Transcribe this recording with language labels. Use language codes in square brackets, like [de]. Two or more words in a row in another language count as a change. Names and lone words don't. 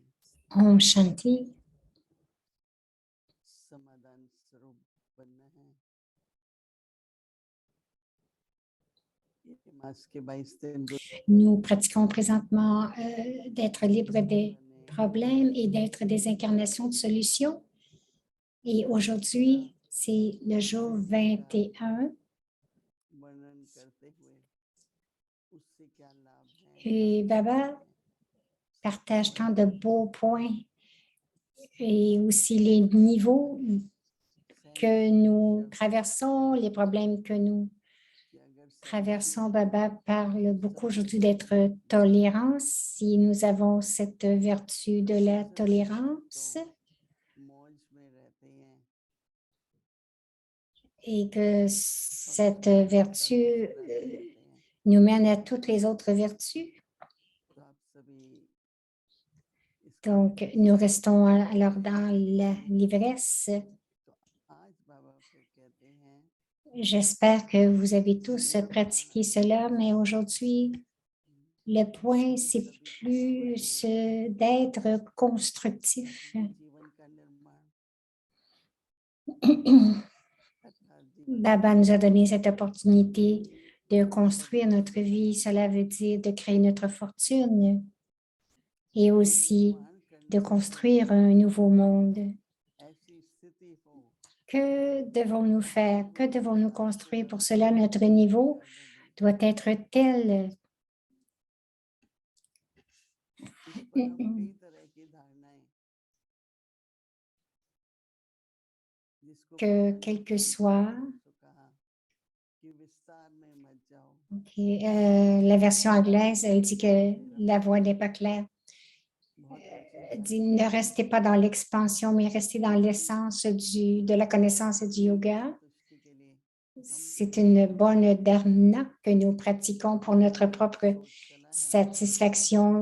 [hi] ओम शांति. समाधान स्वरूप बनना है। ये मास के 22 दिन [fr] Nous pratiquons présentement d'être libres des problèmes et d'être des incarnations de solutions. Et aujourd'hui, c'est le jour 21. [hi] वर्णन करते हुए उससे क्या लाभ है [fr] Et Baba partage tant de beaux points et aussi les niveaux que nous traversons, les problèmes que nous traversons. Baba parle beaucoup aujourd'hui d'être tolérance. Si nous avons cette vertu de la tolérance [hi] मौज में रहते हैं [fr] et que cette vertu nous mène à toutes les autres vertus. [hi] तो आप सभी [fr] Donc, nous restons alors dans l'ivresse. [hi] तो आज बाबा फिर कहते हैं [fr] J'espère que vous avez tous pratiqué cela, mais aujourd'hui, le point, c'est plus d'être constructif. [hi] जीवन का निर्माण अर्थात जीवन [fr] Baba nous a donné cette opportunité de construire notre vie. Cela veut dire de créer notre fortune et aussi de construire un nouveau monde. [hi] ऐसी स्थिति हो [fr] Que devons-nous faire? Que devons-nous construire? Pour cela, notre niveau doit être tel [hi] इस पर हम कई तरह की धारणाएं जिसको [fr] que quel que soit, [hi] कहा कि विस्तार में मत जाओ [fr] la version anglaise, elle dit que la voix n'est pas claire. Elle dit, ne restez pas dans l'expansion, mais restez dans l'essence de la connaissance et du yoga. C'est une bonne dharana que nous pratiquons pour notre propre satisfaction.